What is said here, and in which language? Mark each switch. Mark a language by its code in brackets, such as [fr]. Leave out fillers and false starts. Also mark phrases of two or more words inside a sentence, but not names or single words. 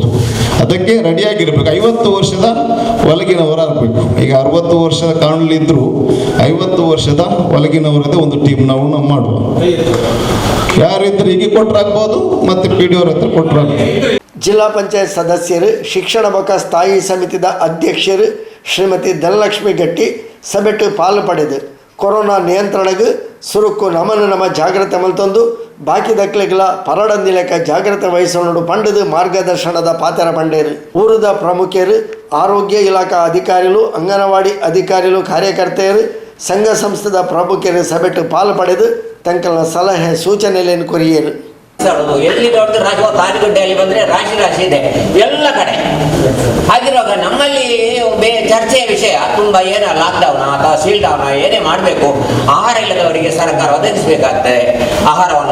[kn] ಅದಕ್ಕೆ ರೆಡಿಯಾಗಿರ್ಬೇಕು. 50 ವರ್ಷದ ಒಳಗಿನವರ ಆಗಬೇಕು. ಈಗ 60 ವರ್ಷದ ಕಾಣಲಿದ್ರು 50 ವರ್ಷದ ಒಳಗಿನವರದೇ ಒಂದು ಟೀಮ್ ನಾವು ಮಾಡುವ. ಯಾರಿದ್ರೆ ಈಗ ಕೊಟ್ಟರಾಗ್ಬೋದು, ಮತ್ತೆ PDO ಹತ್ರ ಕೊಟ್ಟರಾಗ್ಬೋದು. [tcy] ಜಿಲ್ಲಾ ಪಂಚಾಯತ್ ಸದಸ್ಯರು, ಶಿಕ್ಷಣ ಬಕ ಸ್ಥಾಯಿ ಸಮಿತಿದ ಅಧ್ಯಕ್ಷರು ಶ್ರೀಮತಿ ಧನಲಕ್ಷ್ಮಿ ಗಟ್ಟಿ ಸಭೆಟ್ಟು ಪಾಲು ಪಡೆದು ಕೊರೋನಾ ನಿಯಂತ್ರಣಕ್ಕೆ ಸುರುಕು ನಮ್ಮ ಜಾಗ್ರತೆ ಮಲ್ತೊಂದು ಬಾಕಿ ದಕ್ಲೆಗಳ ಪರಡಂದಿಲೆಕ್ಕ ಜಾಗ್ರತೆ ವಹಿಸೋಣ ಪಂಡದು ಮಾರ್ಗದರ್ಶನದ ಪಾತ್ರ ಪಂಡೇರು. ಊರದ ಪ್ರಮುಖರು, ಆರೋಗ್ಯ ಇಲಾಖಾ ಅಧಿಕಾರಿಗಳು, ಅಂಗನವಾಡಿ ಅಧಿಕಾರಿಗಳು, ಕಾರ್ಯಕರ್ತೆಯರು, ಸಂಘ ಸಂಸ್ಥೆದ ಪ್ರಮುಖರು ಸಭೆಟ್ಟು ಪಾಲು ಪಡೆದು ತಂಕಲ ಸಲಹೆ ಸೂಚನೆಯನ್ನು ಕೊರಿಯರು. [kn] ಎಲ್ಲಿ ದೊಡ್ಡ ತಾರಿಗುಡ್ಡೆಯಲ್ಲಿ ಬಂದ್ರೆ ರಾಶಿ ಇದೆ ಎಲ್ಲ ಕಡೆ. ಹಾಗಿರುವಾಗ ನಮ್ಮಲ್ಲಿ ಚರ್ಚೆಯ ವಿಷಯ ತುಂಬಾ ಲಾಕ್ಡೌನ್ ಅಥವಾ [en] seal down [kn] ಏನೇ ಮಾಡಬೇಕು, ಆಹಾರ ಇಲ್ಲದವರಿಗೆ ಸರ್ಕಾರ ಒದಗಿಸಬೇಕಾಗ್ತದೆ ಆಹಾರವನ್ನು.